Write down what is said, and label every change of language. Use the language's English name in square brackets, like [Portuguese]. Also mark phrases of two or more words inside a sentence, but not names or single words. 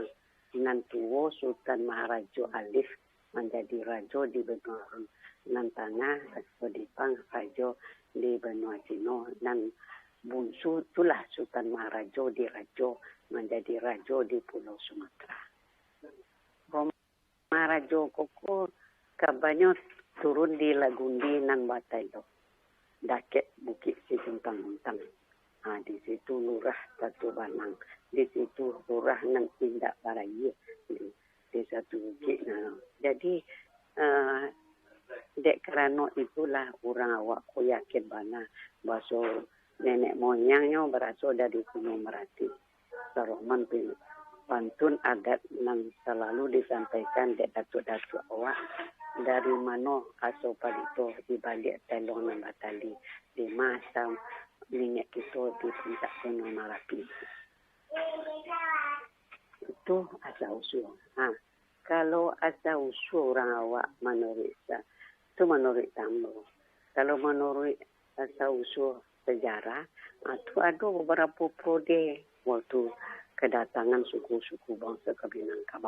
[Indonesian] Nan tua Sultan Maharaja Alif menjadi raja di benua nan tengah atau di Pang raja di benua Cina, dan bungsu itulah Sultan Maharaja Diraja menjadi raja di Pulau Sumatera. [Minangkabau] Maharaja koko kabarnya turun di Lagundi nan Batailo, dakek Bukit Situntang-Untang. Di situ lurah Tatu Banang, di situ lurah nan Tindak Baraya, di satu bukit. Jadi dek kerana itulah orang awak ko yakin bana bahasa nenek moyangnya berasal dari Gunung Merapi. Saroman pantun adat yang selalu disampaikan dek datuk-datuk awak dari mana asal palito di balik telong dan batali di masa minyak kita di puncak Gunung Merapi. [Indonesian] Itu asal usul. Kalau asal usul orang awak menurut itu menurut Tambo. Kalau menurut asal usul sejarah, itu ada beberapa prode waktu kedatangan suku-suku bangsa Minangkabau.